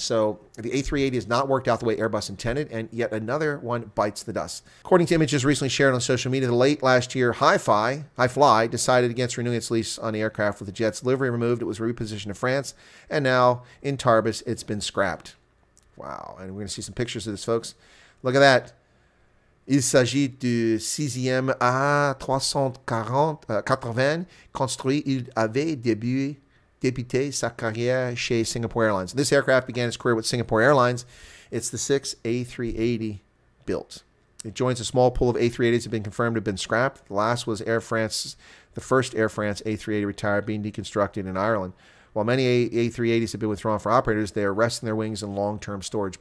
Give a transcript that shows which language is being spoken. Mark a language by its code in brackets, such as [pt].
[en] So the A380 has not worked out the way Airbus intended, and yet another one bites the dust. According to images recently shared on social media, late last year, Hi-Fly decided against renewing its lease on the aircraft with the jet's livery removed. It was repositioned to France, and now in Tarbes, it's been scrapped. Wow, and we're going to see some pictures of this, folks. Look at that. [fr] Il s'agit du 6e A380 construit. Il avait débuté sa carrière chez Singapore Airlines. [en] This aircraft began its career with Singapore Airlines. It's the 6th A380 built. It joins a small pool of A380s that have been confirmed to have been scrapped. The last was Air France, the first Air France A380 retired, being deconstructed in Ireland. While many A380s have been withdrawn for operators, they are resting their wings in long-term storage.